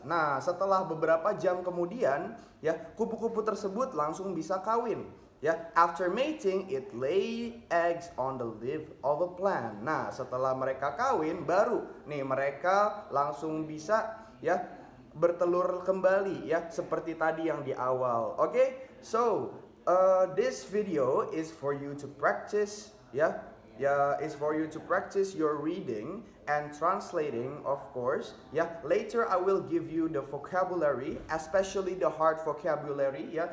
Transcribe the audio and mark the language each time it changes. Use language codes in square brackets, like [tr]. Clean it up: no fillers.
[id] Nah, setelah beberapa jam kemudian, ya kupu-kupu tersebut langsung bisa kawin. [en] Ya, after mating, it lay eggs on the leaf of a plant. [id] Nah, setelah mereka kawin, baru nih mereka langsung bisa ya bertelur kembali ya seperti tadi yang di awal. [en] Oke, so this video is for you to practice is for you to practice your reading and translating, of course. Later I will give you the vocabulary, especially the hard vocabulary.